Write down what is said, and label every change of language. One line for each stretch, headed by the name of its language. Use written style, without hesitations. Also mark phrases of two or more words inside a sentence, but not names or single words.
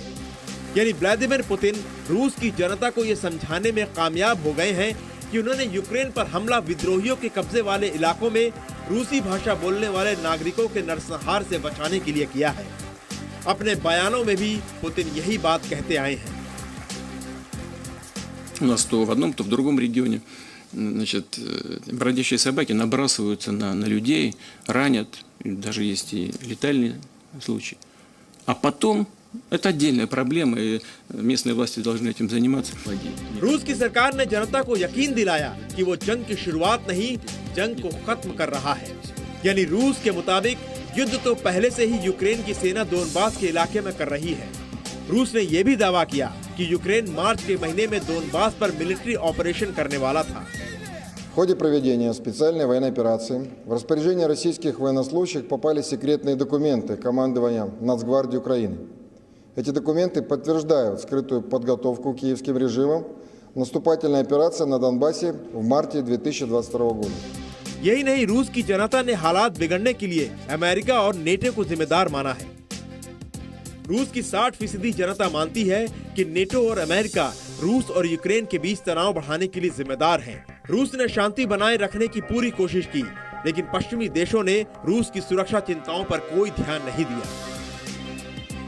Hindi: यानी व्लादिमीर पुतिन रूस की जनता को ये समझाने में कामयाब हो गए हैं कि उन्होंने यूक्रेन पर हमला विद्रोहियों के कब्जे वाले इलाकों में रूसी भाषा बोलने वाले नागरिकों के नरसंहार से बचाने के लिए किया है। अपने बयानों में भी पुतिन यही बात कहते आए हैं।
Russian: У нас то в одном, то в другом регионе, значит, бродячие собаки набрасываются на людей, ранят, даже есть и летальные случаи. А потом это отдельная проблема, и местные власти должны этим заниматься.
Hindi: रूस की सरकार ने जनता को यकीन दिलाया कि वो जंग की शुरुआत नहीं, जंग को खत्म कर रहा है। यानी रूस के मुताबिक युद्ध तो पहले से ही यूक्रेन की सेना दोनबास के इलाके में कर रही है। रूस ने यह भी दावा किया कि यूक्रेन मार्च के महीने में दोनबास पर
English: military operation
Hindi: करने वाला था।
Russian: В ходе проведения специальной военной операции в распоряжение российских военнослужащих попали секретные документы командования Нацгвардии Украины. Эти документы подтверждают скрытую подготовку киевским режимом наступательной операции на Донбассе в марте 2022 года.
Hindi: यही नहीं, रूस की जनता ने हालात बिगड़ने के लिए अमेरिका और नेटो को जिम्मेदार माना है। रूस की 60% जनता मानती है कि नेटो और अमेरिका रूस और यूक्रेन के बीच तनाव बढ़ाने के लिए जिम्मेदार हैं। रूस ने शांति बनाए रखने की पूरी कोशिश की, लेकिन पश्चिमी देशों ने रूस की सुरक्षा चिंताओं पर कोई ध्यान नहीं दिया।